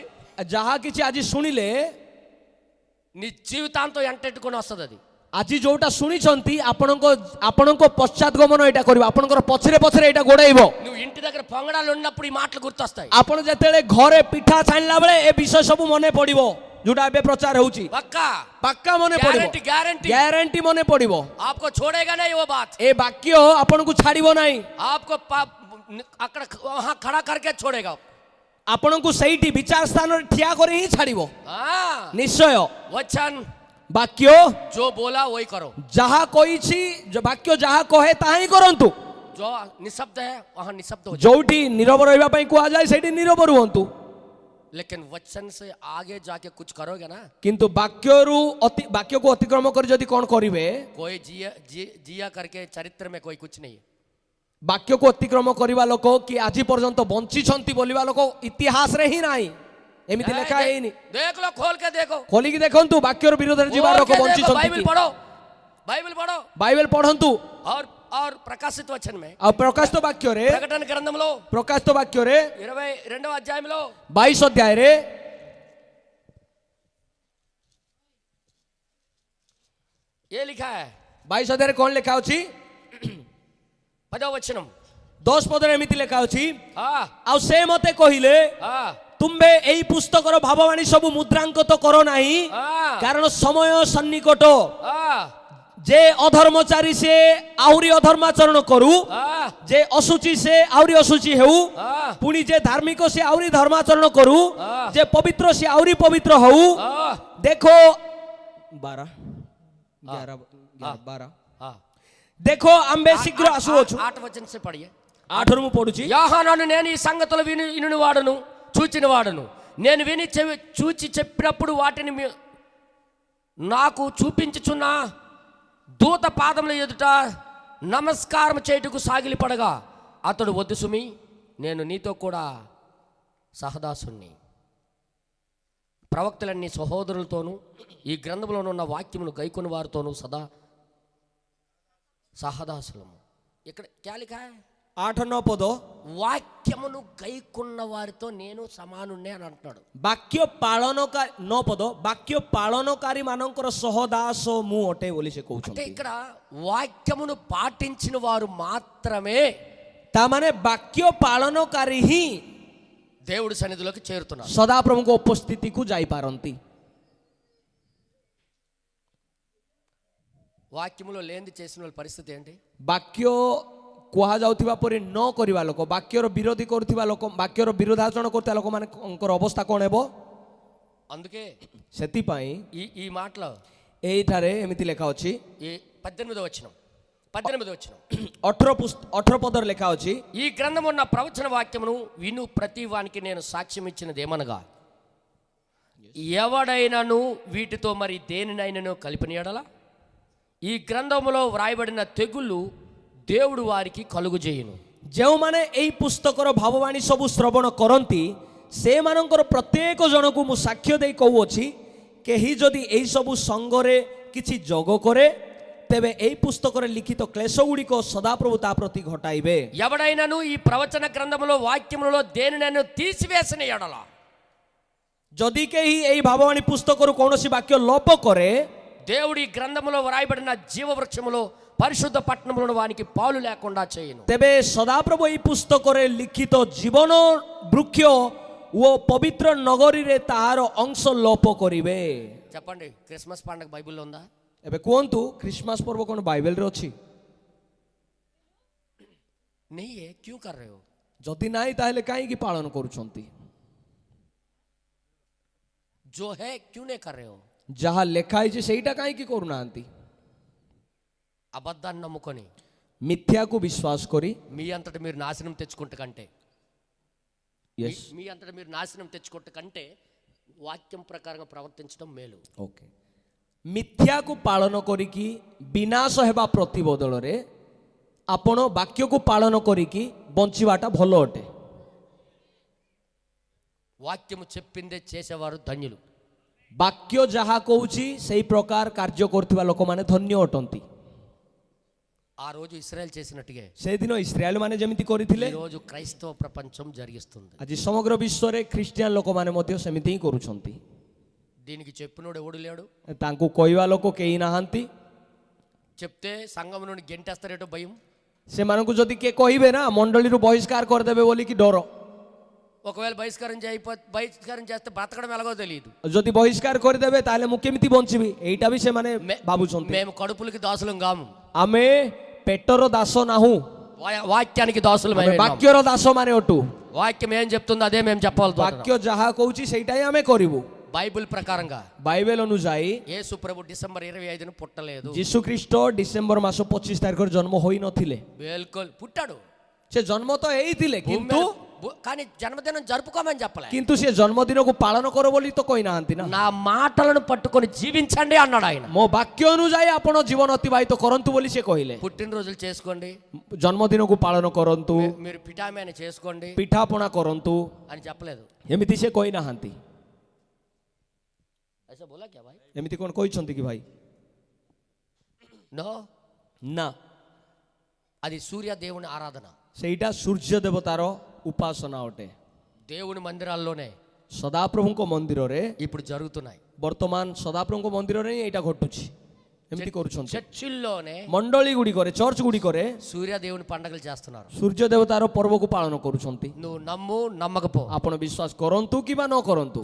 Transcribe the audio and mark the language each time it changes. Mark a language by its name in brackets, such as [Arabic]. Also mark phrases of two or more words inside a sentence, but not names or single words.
[Odia] ଯାହା କିଛି ଆଜି ଶୁଣିଲେ [Telugu] నీ జీవితాంతం ఎంటెట్టుకొని వస్తుంది. అది [Odia] ଆଜି ଯୋଉଟା ଶୁଣିଛନ୍ତି ଆପଣଙ୍କ ପଶ୍ଚାତଗମନ ଏଇଟା କରିବ, ଆପଣଙ୍କର ପଛରେ ପଛରେ ଏଇଟା ଗୋଡେଇବ। [Telugu] నువ్వు ఇంటి దగ్గర పొంగడాలు ఉన్నప్పుడు ఈ మాటలు గుర్తొస్తాయి. [Odia] ଆପଣ ଯେତେବେଳେ ଘରେ ପିଠା ଛାଣିଲା ବେଳେ ଏ ବିଷୟ ସବୁ ମନେ ପଡିବ, ଯୋଉଟା ଏବେ ପ୍ରଚାର ହଉଛି। [Telugu] పక్కా [Odia] ପାକ୍କା ମନେ ପଡିବ, [Hindi] गारंटी [Odia] ଗ୍ୟାରେଣ୍ଟି ମନେ ପଡିବ। [Hindi] आपको छोड़ेगा नहीं वो बात. [Odia] ଏ ବାକ୍ୟ ଆପଣଙ୍କୁ ଛାଡିବ ନାହିଁ, [Hindi] आपको అక్కడ वहां खड़ा करके छोड़ेगा. [Odia] ଆପଣଙ୍କୁ ସେଇଠି ବିଚାର ସ୍ଥାନରେ ଠିଆ କରି ହିଁ ଛାଡିବ [Hindi] हाँ, [Odia] ନିଶ୍ଚୟ। [Hindi] वचन [Odia] ବାକ୍ୟ [Hindi] जो बोला वही करो. [Odia] ଯାହା କହିଛି, ବାକ୍ୟ ଯାହା କହେ ତାହା ହିଁ କରନ୍ତୁ। [Hindi] जो निशब्द है वहां निशब्द हो जाओ. [Odia] ଯୋଉଠି ନୀରବ ରହିବା ପାଇଁ କୁହାଯାଏ ସେଇଠି ନୀରବ ରୁହନ୍ତୁ। [Hindi] लेकिन वचन से आगे जाके कुछ करोगे ना, [Odia] କିନ୍ତୁ ବାକ୍ୟକୁ ଅତିକ୍ରମ କରି ଯଦି କଣ କରିବେ, [Hindi] कोई जिया करके चरित्र में कोई कुछ नहीं है. [Odia] ବାକ୍ୟକୁ ଅତିକ୍ରମ କରିବା ଲୋକ କି ଆଜି ପର୍ଯ୍ୟନ୍ତ ବଞ୍ଚିଛନ୍ତି ବୋଲିବା ଲୋକ ଇତିହାସରେ ହିଁ ନାହିଁ, ଏମିତି ଲେଖା ହେଇନି। [Hindi] देख लो, खोल के देखो, [Odia] ଖୋଲିକି ଦେଖନ୍ତୁ ବାକ୍ୟର ବିରୋଧରେ ଯିବା [Hindi] खोल [Odia] ଲୋକ [Hindi] के देखो. [Odia] ବଞ୍ଚିଛନ୍ତି [Hindi] बाइबल [Odia] କି? [Hindi] पढ़ो, बाइबल पढ़ो. [Odia] ବାଇବେଲ ପଢନ୍ତୁ। [Hindi] और ప్రకాశిత వచనం में [Odia] ଆଉ ପ୍ରକାଶିତ ବାକ୍ୟରେ, [Telugu] ప్రకటన గ్రంథంలో [Odia] ପ୍ରକାଶିତ ବାକ୍ୟରେ [Telugu] 22వ అధ్యాయంలో [Odia] 22 ଅଧ୍ୟାୟରେ [Hindi] ये लिखा है. [Odia] 22 ଅଧ୍ୟାୟରେ କଣ ଲେଖା ଅଛି? [Telugu] 10వ వచనం. [Odia] 10 ପଦରେ ଏମିତି ଲେଖା ଅଛି, [Hindi] हाँ [Odia] ଆଉ ସେ ମତେ କହିଲେ, [Hindi] हाँ [Odia] ତୁମ୍ଭେ ଏଇ ପୁସ୍ତକର ଭାବବାଣୀ ସବୁ ମୁଦ୍ରାଙ୍କତ କର ନାହିଁ, [Hindi] हाँ [Odia] କାରଣ ସମୟ ସନ୍ନିକଟ। [Hindi] हाँ [Odia] ଯେ ଅଧର୍ମଚାରୀ ସେ ଆହୁରି ଅଧର୍ମାଚରଣ କରୁ, [Hindi] हाँ [Odia] ଯେ ଅଶୁଚି ସେ ଆହୁରି ଅଶୁଚି ହେଉ, [Hindi] हाँ [Odia] ପୁଣି ଯେ ଧାର୍ମିକ ସେ ଆହୁରି ଧର୍ମାଚରଣ କରୁ, [Hindi] हाँ [Odia] ଯେ ପବିତ୍ର ସେ ଆହୁରି ପବିତ୍ର ହଉ। [Hindi] हाँ [Odia] ଦେଖ 12 [Hindi] हाँ. [Odia] ଦେଖ ଆମ୍ଭେ ଶୀଘ୍ର ଆସୁଅଛୁ। [Hindi] 8 వచనం से पढ़िए. [Odia] 8ରୁ ମୁଁ పଢୁଛି। [Telugu] యోహాను నేను ఈ సంగతులు విని వాడును, చూచిన వాడును. నేను విని చూచి చెప్పినప్పుడు వాటిని నాకు చూపించుచున్న దూత పాదముల ఎదుట నమస్కారం చేయుటకు సాగిలిపడగా అతడు, వద్దు సుమి, నేను నీతో కూడా సహదాసుని, ప్రవక్తలన్నీ సహోదరులతోనూ ఈ గ్రంథంలో ఉన్న వాక్యమును గైకొని వారితోనూ సదా సహదాసులము. [Hindi] ఇక్కడ क्या लिखा है? [Odia] 8-9 ପଦ, [Telugu] వాక్యమును గైకున్న వారితో నేను సమానున్నే అని అంటున్నాడు. [Odia] ବାକ୍ୟ ପାଳନକାରୀ 9 ପଦ, ବାକ୍ୟ ପାଳନକାରୀ ମାନଙ୍କର ସହଦାସ ମୁଁ ଅଟେ ବୋଲି ସେ [Telugu] అంటే [Odia] କହୁଛନ୍ତି। [Telugu] ఇక్కడ వాక్యమును పాటించిన వారు మాత్రమే [Odia] ତା ମାନେ ବାକ୍ୟ ପାଳନକାରୀ ହିଁ [Telugu] దేవుడి సన్నిధిలోకి చేరుతున్నారు. [Odia] ସଦାପ୍ରଭୁଙ୍କ ଉପସ୍ଥିତିକୁ ଯାଇପାରନ୍ତି। [Telugu] వాక్యములో లేనిది చేసిన వాళ్ళ పరిస్థితి ఏంటి? [Odia] ବାକ୍ୟ କୁହାଯାଉଥିବା ପରେ ନ କରିବା ଲୋକ, ବାକ୍ୟର ବିରୋଧୀ କରୁଥିବା ଲୋକ, ବାକ୍ୟର ବିରୋଧାଚରଣ କରୁଥିବା ଲୋକମାନଙ୍କର ଅବସ୍ଥା କ'ଣ ହେବ? [Telugu] అందుకే [Odia] ସେଥିପାଇଁ [Telugu] ఈ మాటలో [Odia] ଏଇଠାରେ ଏମିତି ଲେଖା ଅଛି, [Telugu] ఈ 18వ వచనం [Odia] 18 ପଦରେ ଲେଖା ଅଛି, [Telugu] ఈ గ్రంథం ఉన్న ప్రవచన వాక్యమును విను ప్రతి వానికి నేను సాక్ష్యం ఇచ్చినది ఏమనగా, ఎవడైనాను వీటితో మరి దేనినైనాను కలిపిన యెడల ఈ గ్రంథములో వ్రాయబడిన తెగులు దేవుడు వారికి కలుగు చేయును. [Odia] ଯେଉଁମାନେ ଏଇ ପୁସ୍ତକର ଭାବବାଣୀ ସବୁ ଶ୍ରବଣ କରନ୍ତି ସେମାନଙ୍କର ପ୍ରତ୍ୟେକ ଜଣକୁ ମୁଁ ସାକ୍ଷ୍ୟ ଦେଇ କହୁଅଛି, କେହି ଯଦି ଏଇ ସବୁ ସଙ୍ଗରେ କିଛି ଯୋଗ କରେ ତେବେ ଏଇ ପୁସ୍ତକରେ ଲିଖିତ କ୍ଲେଶ ଗୁଡ଼ିକ ସଦାପ୍ରଭୁ ତା ପ୍ରତି ଘଟାଇବେ। [Telugu] ఎవడైనాను ఈ ప్రవచన గ్రంథములో వాక్యములలో దేనినైనా తీసివేసిన యెడల, [Odia] ଯଦି କେହି ଏହି ଭାବବାଣୀ ପୁସ୍ତକରୁ କୌଣସି ବାକ୍ୟ ଲୋପ କରେ [Telugu] దేవుడి గ్రంథములో వ్రాయబడిన జీవవృక్షములో పరిశుద్ధ పట్టణములను వానికి పాలు లేకుండా చేయను. [Odia] ତେବେ ସଦାପ୍ରଭୁ ଏହି ପୁସ୍ତକରେ ଲିଖିତ ଜୀବନ ବୃକ୍ଷ ଓ ପବିତ୍ର ନଗରୀରେ ତାହାର ଅଂଶ ଲୋପ କରିବେ। [Telugu] చెప్పండి, క్రిస్మస్ పండుగ బైబిల్లో ఉందా? [Odia] ଏବେ କୁହନ୍ତୁ ଖ୍ରୀଷ୍ଟମାସ ପର୍ବ କ'ଣ ବାଇବେଲରେ ଅଛି? [Hindi] नहीं है, क्यों कर रहे हो? [Odia] ଯଦି ନାହିଁ ତାହେଲେ କାହିଁକି ପାଳନ କରୁଛନ୍ତି? [Hindi] जो है क्यों नहीं कर रहे हो? [Odia] ଯାହା ଲେଖା ହେଇଛି ସେଇଟା କାହିଁକି କରୁନାହାନ୍ତି? [Telugu] అబద్ధాన్ని నమ్ముకొని [Odia] ମିଥ୍ୟାକୁ ବିଶ୍ୱାସ କରି [Telugu] మీ అంతటి మీరు నాశనం తెచ్చుకుంటే కంటే మీ అంతటి మీరు నాశనం తెచ్చుకుంటే కంటే వాక్యం ప్రకారంగా ప్రవర్తించడం మేలు. [Odia] ଓକେ, ମିଥ୍ୟାକୁ ପାଳନ କରିକି ବିନାଶ ହେବା ପ୍ରତିବଦଳରେ ଆପଣ ବାକ୍ୟକୁ ପାଳନ କରିକି ବଞ୍ଚିବାଟା ଭଲ ଅଟେ। [Telugu] వాక్యము చెప్పిందే చేసేవారు ధన్యులు. [Odia] ବାକ୍ୟ ଯାହା କହୁଛି ସେଇ ପ୍ରକାର କାର୍ଯ୍ୟ କରୁଥିବା ଲୋକମାନେ ଧନ୍ୟ ଅଟନ୍ତି। [Telugu] ఆ రోజు ఇశ్రాయేల్ చేసినట్టుగా [Odia] ସେଦିନ ଇସ୍ରାଏଲ ମାନେ ଯେମିତି କରିଥିଲେ [Telugu] ఈ రోజు క్రైస్తవ ప్రపంచం జరిగిస్తుంది. [Odia] ଆଜି ସମଗ୍ର ବିଶ୍ୱରେ ଖ୍ରୀଷ୍ଟିଆନ ଲୋକମାନେ ମଧ୍ୟ ସେମିତି ହିଁ କରୁଛନ୍ତି। [Telugu] దీనికి చెప్పినోడు ఎవడు లేడు. [Odia] ତାଙ୍କୁ କହିବା ଲୋକ କେହି ନାହାନ୍ତି। [Telugu] చెప్తే సంఘం నుండి గెంటేస్తారేటో భయం. [Odia] ସେମାନଙ୍କୁ ଯଦି କିଏ କହିବେ ନା ମଣ୍ଡଳୀରୁ ବହିଷ୍କାର କରିଦେବେ ବୋଲିକି ଡର। [Telugu] ఒకవేళ బహిష్కారం చేస్తే బ్రతకడం ఎలాగో తెలియదు. [Odia] ଯଦି ବହିଷ୍କାର କରିଦେବେ ତାହେଲେ ମୁଁ କେମିତି ବଞ୍ଚିବି ଏଇଟା ବି ସେମାନେ ଭାବୁଛନ୍ତି। [Telugu] మేము కడుపులకి దాసులం కాము, [Odia] ଆମେ ପେଟର ଦାସ ନାହୁଁ, [Telugu] వాక్యానికి దాసులం. [Odia] ବାକ୍ୟର ଦାସ ମାନେ ଅଟୁ। [Telugu] వాక్యం ఏం చెప్తుందో అదే మేము చెప్పాలి. [Odia] ବାକ୍ୟ ଯାହା କହୁଛି ସେଇଟା ହିଁ ଆମେ କରିବୁ। [Telugu] బైబిల్ ప్రకారంగా [Odia] ବାଇବେଲ ଅନୁଯାୟୀ [Telugu] యేసు ప్రభు డిసెంబర్ 25న పుట్టలేదు. [Odia] ଯୀଶୁ ଖ୍ରୀଷ୍ଟ ଡିସେମ୍ବର ମାସ 25 ତାରିଖରେ ଜନ୍ମ ହୋଇନଥିଲେ। [Telugu] బిల్కుల్ పుట్టాడు. [Odia] ସେ ଜନ୍ମ ତ ହେଇଥିଲେ [Telugu] కానీ జన్మదినం జరుపుకోమని చెప్పలే. [Odia] କିନ୍ତୁ ସେ ଜନ୍ମଦିନକୁ ପାଳନ କର ବୋଲି ତ କହିନାହାନ୍ତି ନା। [Telugu] నా మాటలను పట్టుకొని జీవించండి అన్నాడు ఆయన. [Odia] ମୋ ବାକ୍ୟ ଅନୁଯାୟୀ ଆପଣ ଜୀବନ ଅତିବାହିତ କରନ୍ତୁ ବୋଲି ସେ କହିଲେ। [Telugu] పుట్టినరోజులు చేసుకోండి, [Odia] ଜନ୍ମଦିନକୁ ପାଳନ କରନ୍ତୁ, [Telugu] మీరు పిఠామేన చేసుకోండి [Odia] ପିଠାପଣା କରନ୍ତୁ [Telugu] అని చెప్పలేదు. [Odia] ଏମିତି ସେ କହିନାହାନ୍ତି। [Hindi] ऐसा बोला क्या भाई? [Odia] ଏମିତି କ'ଣ କହିଛନ୍ତି କି ଭାଇ? [Telugu] నో, [Odia] ନା, [Telugu] అది సూర్య దేవుని ఆరాధన. [Odia] ସେଇଟା ସୂର୍ଯ୍ୟ ଦେବତାର ଉପାସନା ଅଟେ। [Telugu] దేవుని మందిరాల్లోనే [Odia] ସଦାପ୍ରଭୁଙ୍କ ମନ୍ଦିରରେ [Telugu] ఇప్పుడు జరుగుతున్నాయి. [Odia] ବର୍ତ୍ତମାନ ସଦାପ୍ରଭୁଙ୍କ ମନ୍ଦିରରେ ହିଁ ଏଇଟା ଘଟୁଛି। ଏମିତି କରୁଛନ୍ତି। [Telugu] చర్చిల్లోనే [Odia] ମଣ୍ଡଳୀ ଗୁଡ଼ିକରେ, ଚର୍ଚ୍ଚ ଗୁଡ଼ିକରେ [Telugu] సూర్య దేవుని పండుగలు చేస్తున్నారు. [Odia] ସୂର୍ଯ୍ୟ ଦେବତାର ପର୍ବକୁ ପାଳନ କରୁଛନ୍ତି। [Telugu] నువ్వు నమ్ము నమ్మకపో, [Odia] ଆପଣ ବିଶ୍ୱାସ କରନ୍ତୁ କିମ୍ବା ନ କରନ୍ତୁ,